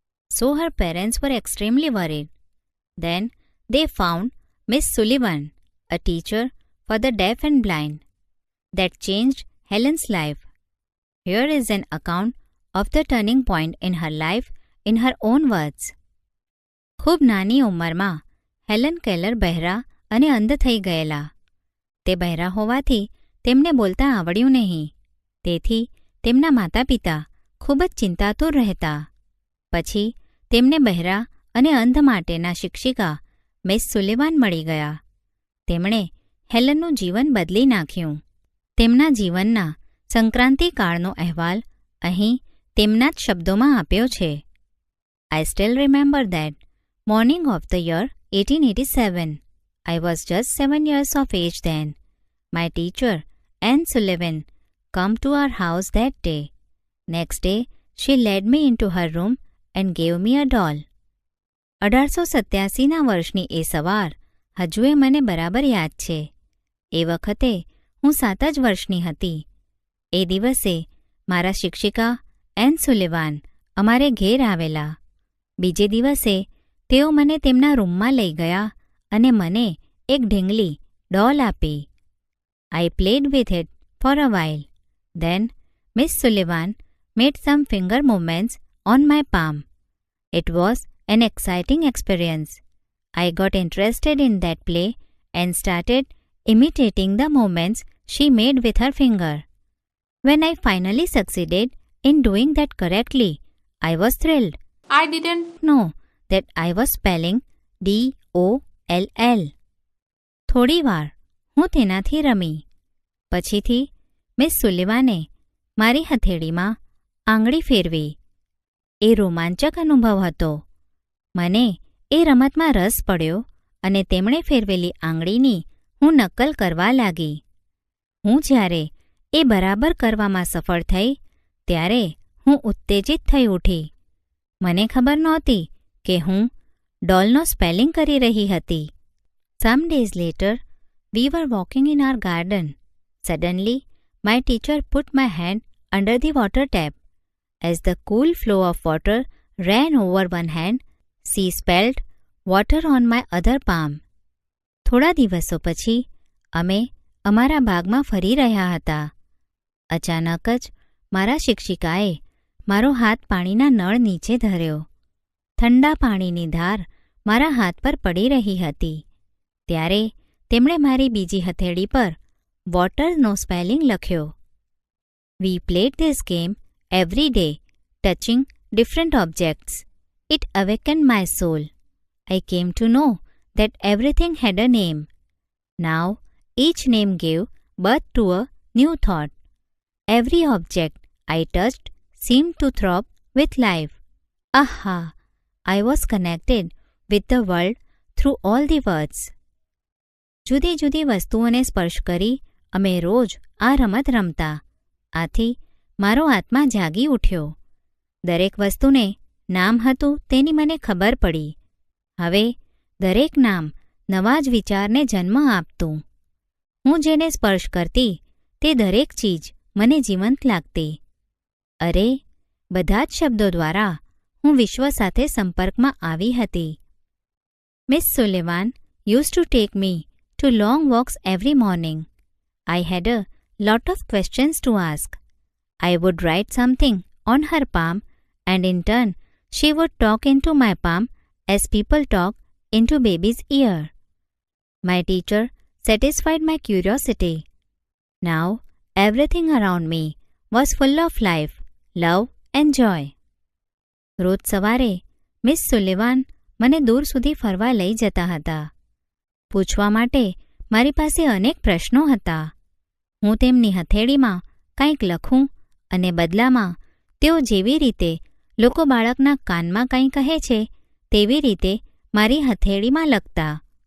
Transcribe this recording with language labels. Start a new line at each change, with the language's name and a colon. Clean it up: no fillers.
English: So her parents were extremely worried. Then they found Miss Sullivan, a teacher for the deaf and blind. That changed Helen's life. Here is an account of the turning point in her life in her own words.
Gujarati: ખૂબ નાની ઉંમરમાં Helen Keller બહેરા અને અંધ થઈ ગયેલા. તે બહેરા હોવાથી તેમને બોલતા આવડ્યું નહીં. તેથી તેમના માતા પિતા ખૂબ જ ચિંતાતુર રહેતા. પછી તેમને બહેરા અને અંધ માટેના શિક્ષિકા મિસ સુલિવાન મળી ગયા. તેમણે હેલનનું જીવન બદલી નાખ્યું. તેમના જીવનના સંક્રાંતિ કાળનો અહેવાલ અહીં તેમના જ શબ્દોમાં આપ્યો છે.
English: I still remember that morning of the year 1887. I was just 7 years of age then. My teacher, Anne Sullivan, come to our house that day. Next day, she led me into her room and gave me a doll.
Gujarati: 1887ના વર્ષની એ સવાર હજુએ મને બરાબર યાદ છે. એ વખતે હું 7 જ વર્ષની હતી. એ દિવસે મારા શિક્ષિકા એન સુલિવાન અમારે ઘેર આવેલા. બીજે દિવસે તેઓ મને તેમના રૂમમાં લઈ ગયા અને મને એક ઢીંગલી ડોલ આપી.
English: I played with it for a while. Then Miss Sullivan made some finger movements on my palm. It was an exciting experience. I got interested in that play and started imitating the movements she made with her finger. When I finally succeeded in doing that correctly, I was thrilled. I didn't know that I was spelling DOLL.
Gujarati: થોડી વાર હું તેનાથી રમી. પછીથી miss સુલિવાને મારી હથેળીમાં આંગળી ફેરવી. એ રોમાંચક અનુભવ હતો. મને એ રમતમાં રસ પડ્યો અને તેમણે ફેરવેલી આંગળીની હું નકલ કરવા લાગી. હું જ્યારે એ બરાબર કરવામાં સફળ થઈ ત્યારે હું ઉત્તેજિત થઈ ઉઠી. મને ખબર નહોતી કે હું ડોલનો સ્પેલિંગ કરી રહી હતી.
English: Some days later, we were walking in our garden. Suddenly, my teacher put my hand under the water tap. As the cool flow of water ran over one hand, she spelled water on my other palm.
Gujarati: થોડા દિવસો પછી અમે અમારા બાગમાં ફરી રહ્યા હતા. અચાનક જ મારા શિક્ષિકાએ મારો હાથ પાણીના નળ નીચે ધર્યો. ઠંડા પાણીની ધાર મારા હાથ પર પડી રહી હતી. ત્યારે તેમણે મારી બીજી હથેળી પર વોટરનો સ્પેલિંગ લખ્યો.
English: We played this game every day, touching different objects. It awakened my soul. I came to know that everything had a name. Now, each name gave birth to a new thought. Every object I touched seemed to throb with life. Aha! I was connected with the world through all the words.
Gujarati: જુદી જુદી વસ્તુઓને સ્પર્શ કરી અમે રોજ આ રમત રમતા. આથી મારો આત્મા જાગી ઉઠ્યો. દરેક વસ્તુને નામ હતું તેની મને ખબર પડી. હવે દરેક નામ નવા જ વિચારને જન્મ આપતું. હું જેને સ્પર્શ કરતી તે દરેક ચીજ મને જીવંત લાગતી. અરે, બધા જ શબ્દો દ્વારા હું વિશ્વ સાથે સંપર્કમાં આવી હતી.
English: Miss Sullivan used to take me to long walks every morning. I had a lot of questions to ask. I would write something on her palm and in turn she would talk into my palm as people talk into baby's ear. My teacher satisfied my curiosity. Now everything around me was full of life, love and joy.
Gujarati: રોજ સવારે miss Sullivan મને દૂર સુધી ફરવા લઈ જતા હતા. પૂછવા માટે મારી પાસે અનેક પ્રશ્નો હતા. હું તેમની હથેળીમાં કંઈક લખું અને બદલામાં તેઓ જેવી રીતે લોકો બાળકના કાનમાં કંઈ કહે છે તેવી રીતે મારી હથેળીમાં લખતા.